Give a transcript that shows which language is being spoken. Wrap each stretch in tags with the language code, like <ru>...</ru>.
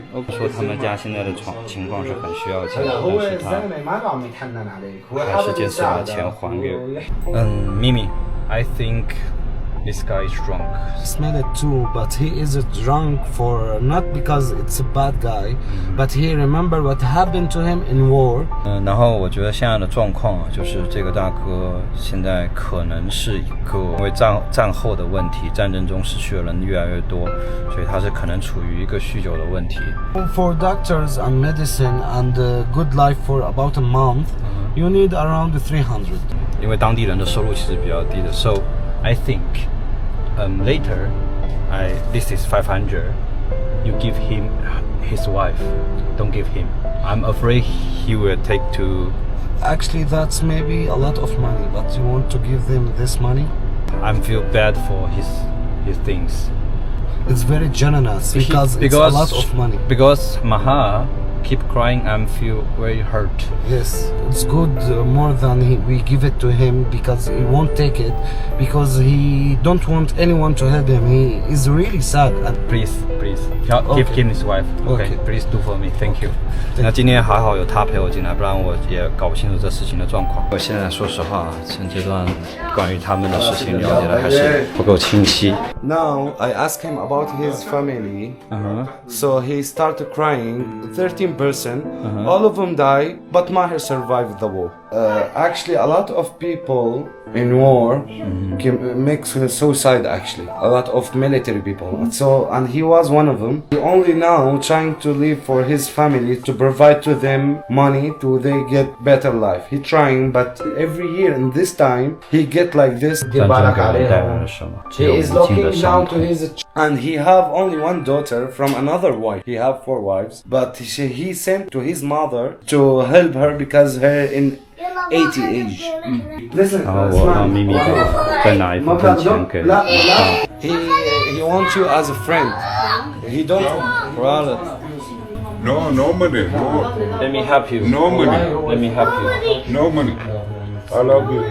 <zh>说他们家现在的情况是很需要钱，但是他还是坚持把钱还给我。咪咪 ，</zh> <en>I think this guy is drunk. Smell it too, but he is drunk for not because it's a bad guy, but he remember what happened to him in war.</en> <zh>然后我觉得现在的状况啊，就是这个大哥现在可能是一个因为战后的问题，战争中失去的人越来越多，所以他是可能处于一个酗酒的问题。</zh> <en>For doctors and medicine and good life for about a month, you need around 300.</en> <zh>因为当地人的收入其实比较低的 ，</zh> <en>so I think, later, this is 500. You give him his wife. Don't give him. I'm afraid he will take to. Actually, that's maybe a lot of money, but you want to give them this money? I feel bad for his things. It's very generous because it's a lot of money. Because Maha keep crying and feel very hurt. Yes, it's good more than we give it to him because he won't take it because he don't want anyone to help him. He is really sad. And Please, give him his wife. Okay, please do for me. Thank you.</en> <zh>那今天还好有他陪我进来，不然我也搞不清楚这事情的状况。我现在说实话，现阶段关于他们的事情了解的还是不够清晰。</zh> <en>now I asked him about his family. So he started crying. 13%. All of them died, but Maher survived the war. Actually, a lot of people in war make suicide. Actually, a lot of military people. So, and he was one of them. He only now trying to live for his family to provide to them money to they get better life. He trying, but every year in this time he get like this. He is looking down to his and he have only one daughter from another wife. He have 4 wives, but he sent to his mother to help her because her in 80 age. Listen,</en> <zh>然后我让咪咪再拿一部分钱给他。</zh> <en>he wants you as a friend. He don't. Brother, No money. No, let me help you. no money. Let me help you. No money. I love you.</en>